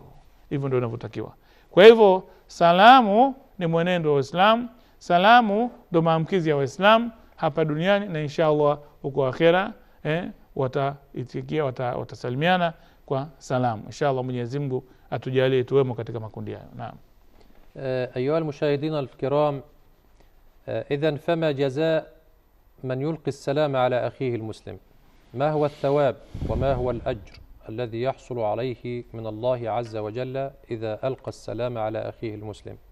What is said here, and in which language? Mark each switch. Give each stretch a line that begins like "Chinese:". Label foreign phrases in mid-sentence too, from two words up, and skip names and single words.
Swahili: Hivyo ndio inavyotakiwa. Kwa hivyo salamu ni mwenendo wa Uislamu, salamu ndio maamkizi ya Waislamu hapa duniani, na inshallah huko akhera wataitikia, watasalimiana kwa salamu. Inshallah Mwenyezi Mungu atujalie tuwemo katika makundi hayo. Naam.
Arabic: أيها المشاهدين الكرام، إذن فما جزاء من يلقي السلام على أخيه المسلم؟ ما هو الثواب وما هو الأجر الذي يحصل عليه من الله عز وجل إذا ألقى السلام على أخيه المسلم؟